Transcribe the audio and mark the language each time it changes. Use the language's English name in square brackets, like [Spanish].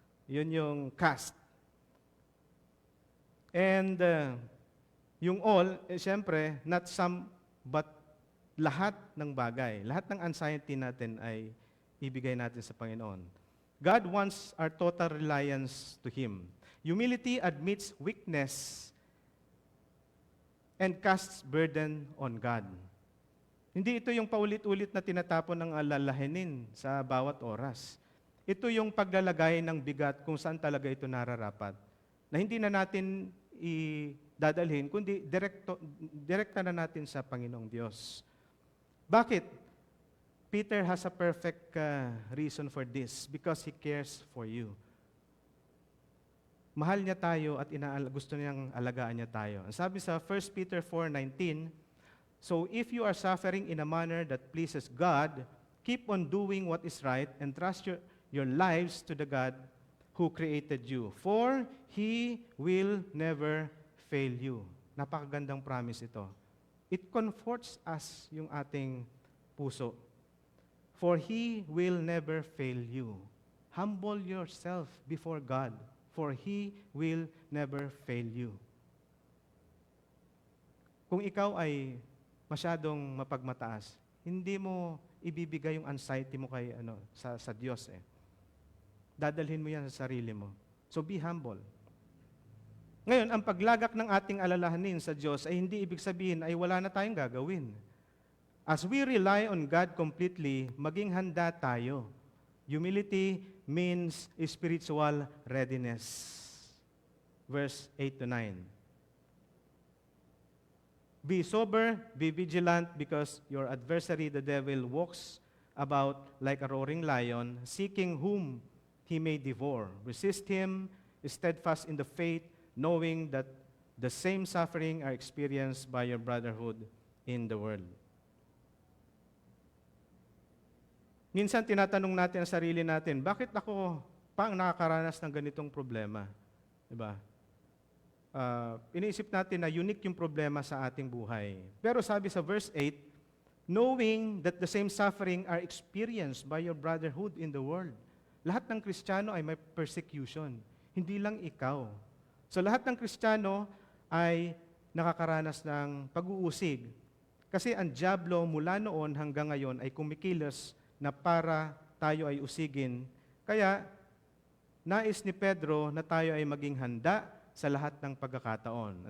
[Filipino] Yun yung cast. And yung all, siyempre, [English] not some, but [Filipino] lahat ng bagay. Lahat ng anxiety natin ay ibigay natin sa Panginoon. [English] God wants our total reliance to Him. Humility admits weakness and casts burden on God. [Filipino] Hindi ito yung paulit-ulit na tinatapon ng alalahanin sa bawat oras. Ito yung paglalagay ng bigat kung saan talaga ito nararapat. Na hindi na natin dadalhin, kundi direkta na natin sa Panginoong Diyos. Bakit? [English] Peter has a perfect reason for this, because he cares for you. [Filipino] Mahal niya tayo at gusto niyang alagaan niya tayo. Ang sabi sa [English] 1 Peter 4:19, so if you are suffering in a manner that pleases God, keep on doing what is right and trust your lives to the God who created you. For He will never fail you. [Filipino] Napakagandang promise ito. [English] It comforts us [Filipino] yung ating puso. [English] For He will never fail you. Humble yourself before God, for He will never fail you. [Filipino] Kung ikaw ay masyadong mapagmataas, hindi mo ibibigay yung anxiety mo kay sa Diyos eh. Dadalhin mo yan sa sarili mo. [English] So be humble. [Filipino] Ngayon, ang paglagak ng ating alalahanin sa Diyos ay hindi ibig sabihin ay wala na tayong gagawin. [English] As we rely on God completely, [Filipino] maging handa tayo. [English] Humility means spiritual readiness. Verse 8 to 9. Be sober, be vigilant, because your adversary, the devil, walks about like a roaring lion, seeking whom he may devour. Resist him, steadfast in the faith, knowing that the same suffering are experienced by your brotherhood in the world. [Filipino] Minsan tinatanong natin ang sarili natin, bakit ako pa ang nakakaranas ng ganitong problema? Diba? Iniisip natin na unique yung problema sa ating buhay. Pero sabi sa [English] verse 8, knowing that the same suffering are experienced by your brotherhood in the world. [Filipino] Lahat ng Kristiyano ay may persecution. Hindi lang ikaw. So lahat ng Kristiyano ay nakakaranas ng pag-uusig. Kasi ang dyablo mula noon hanggang ngayon ay kumikilos na para tayo ay usigin. Kaya, nais ni Pedro na tayo ay maging handa sa lahat ng pagkakataon.